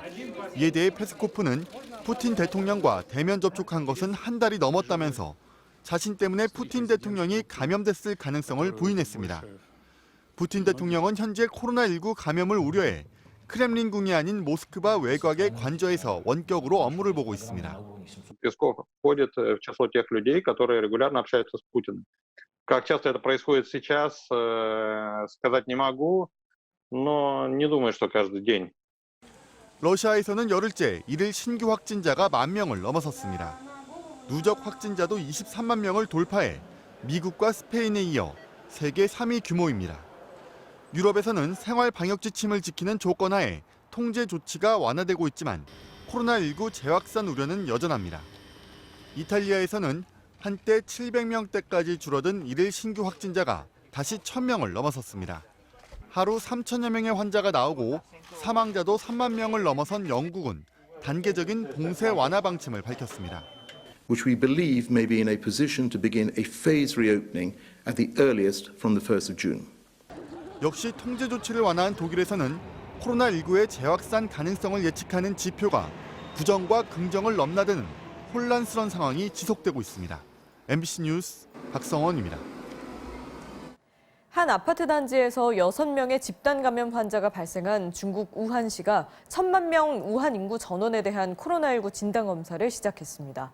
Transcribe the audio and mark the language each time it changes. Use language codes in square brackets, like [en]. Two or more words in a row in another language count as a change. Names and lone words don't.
[ko] 이에 대해 페스코프는 푸틴 대통령과 대면 접촉한 것은 한 달이 넘었다면서 자신 때문에 푸틴 대통령이 감염됐을 가능성을 부인했습니다. 푸틴 대통령은 현재 코로나19 감염을 우려해 크렘린궁이 아닌 모스크바 외곽의 관저에서 원격으로 업무를 보고 있습니다. [ru] Песков входит в число тех людей, которые регулярно общаются с Путиным. Как часто это происходит сейчас, сказать не могу, но не думаю, что каждый день. [ko] 러시아에서는 열흘째 일일 신규 확진자가 10,000명을 넘어섰습니다. 누적 확진자도 23만 명을 돌파해 미국과 스페인에 이어 세계 3위 규모입니다. 유럽에서는 생활 방역 지침을 지키는 조건 하에 통제 조치가 완화되고 있지만 코로나19 재확산 우려는 여전합니다. 이탈리아에서는 한때 700명대까지 줄어든 일일 신규 확진자가 다시 1,000명을 넘어섰습니다. 하루 3천여 명의 환자가 나오고 사망자도 3만 명을 넘어선 영국은 단계적인 봉쇄 완화 방침을 밝혔습니다. [en] which we believe may be in a position to begin a phased reopening at the earliest from the 1st of June. [ko] 역시 통제 조치를 완화한 독일에서는 코로나19의 재확산 가능성을 예측하는 지표가 부정과 긍정을 넘나드는 혼란스러운 상황이 지속되고 있습니다. MBC 뉴스 박성원입니다. 한 아파트 단지에서 6명의 집단 감염 환자가 발생한 중국 우한시가 1,000만 명 우한 인구 전원에 대한 코로나19 진단 검사를 시작했습니다.